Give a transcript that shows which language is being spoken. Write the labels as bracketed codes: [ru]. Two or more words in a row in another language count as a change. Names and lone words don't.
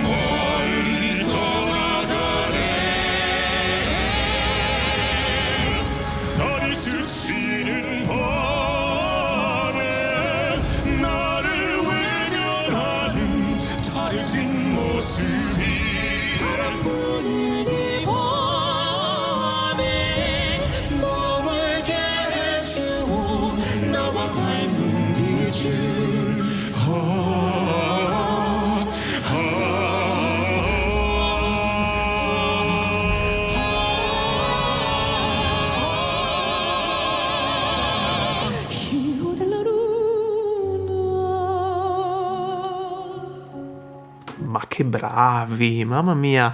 [ko] 멀리 떠나가네 달이 스치는 밤에 나를 외면하는 달의 뒷모습이 바람뿐인 이 밤에 머물게 해주오 나와 닮은 빛을 Hijo della luna. [it] Ma che bravi, mamma mia.